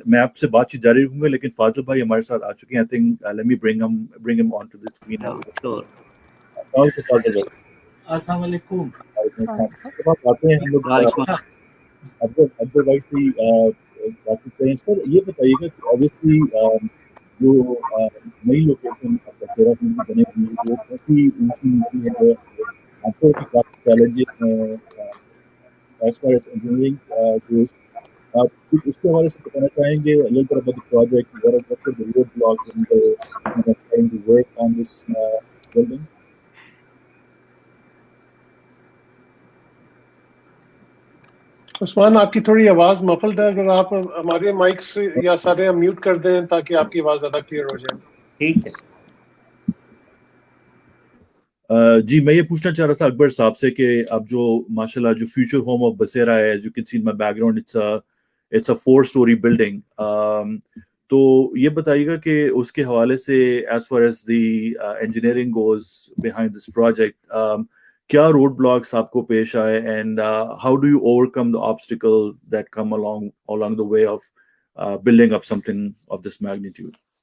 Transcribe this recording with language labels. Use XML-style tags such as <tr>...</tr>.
<ur>میں آپ سے بات چیت جاری رکھوں گا, لیکن فاضل بھائی ہمارے ساتھ آ چکے ہیں.</ur> <en>I think let me bring him onto the screen as well. Sure.</en> <ur>فاضل بھائی السلام علیکم. آتے ہیں ہم لوگ عبد بھائی سے بات کریں. سر یہ بتائیے گا کہ obviously جو نئی لوکیشن بسیرا میں بنے ہوئی وہ کافی اونچی ہے, آپ کو کافی چیلنجز ہیں</ur> <en>as far as engineering goes.</en> <ur>آپ کچھ اس کے حوالے سے بتانا چاہیں گے</ur> <en>a little bit about the project, what are the roadblocks in the trying to work on this building?</en> <ur>عثمان آپ کی تھوڑی آواز مفلڈ ہے, اگر آپ ہمارے مائکس یا سارے میوٹ کر دیں تاکہ آپ کی آواز زیادہ کلیئر ہو جائے. ٹھیک ہے. جی میں یہ پوچھنا چاہ رہا تھا اکبر صاحب سے کہ اب جو ماشاءاللہ جو فیوچر ہوم آف بسیرا ہے,</ur> <en>as you can see in my background, it's a 4-story building.</en> <ur>تو یہ بتائیے گا کہ اس کے حوالے سے</ur> <en>as far as the engineering goes behind this project,</en> <ur>کیا روڈ بلاکس آپ کو پیش آئے,</ur> <en>and how do you overcome the obstacle that come along the way of building up something of this magnitude?</en>